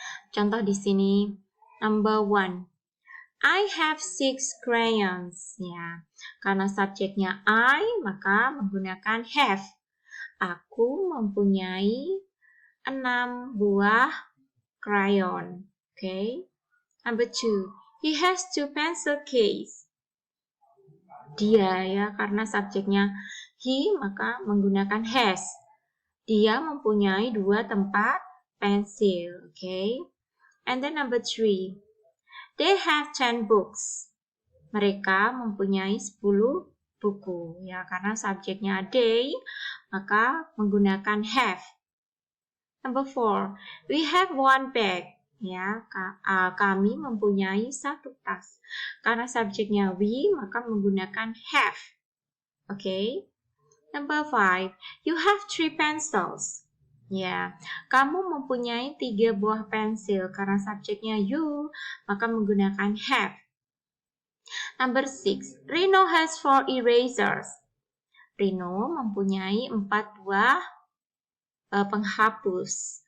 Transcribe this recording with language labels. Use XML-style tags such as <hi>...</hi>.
<id>Contoh di sini,</id> <en>number 1, I have 6 crayons, ya.</en> <id>Karena subjeknya I, maka menggunakan have. Aku mempunyai 6 buah crayon, okay?</id> <en>Number 2, he has 2 pencil case.</en> <id>Dia ya, karena subjeknya he maka menggunakan has. Dia mempunyai 2 tempat pensil, okay?</id> <en>And then number 3, they have 10 books.</en> <id>Mereka mempunyai 10 buku ya, karena subjeknya they maka menggunakan have.</id> <en>Number 4, we have 1 bag.</en> <id>Ya, kami mempunyai 1 tas. Karena subjeknya we, maka menggunakan have.</id> <en>Okay? Number 5, you have 3 pencils.</en> <id>Ya, kamu mempunyai 3 buah pensil. Karena subjeknya you, maka menggunakan have.</id> <en>Number 6. Rino has 4 erasers.</en> <id>Rino mempunyai 4 buah penghapus.</id>